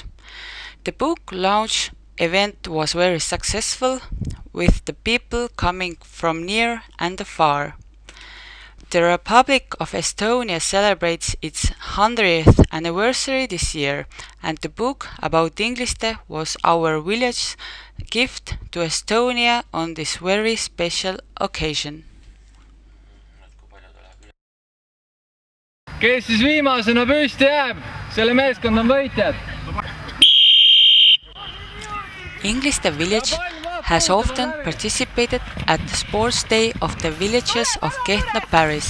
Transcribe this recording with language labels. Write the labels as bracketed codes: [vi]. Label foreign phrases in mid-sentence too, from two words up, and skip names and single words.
[en] The book launch event was very successful, with the people coming from near and afar. The Republic of Estonia celebrates its 100th anniversary this year, and the book about Ingliste was our village's gift to Estonia on this very special occasion. [et] Kes siis viimasena püsti jääb, selle meeskond on võitjad. [en] Ingliste village has often participated at the sports day of the villages of Kehtna parish.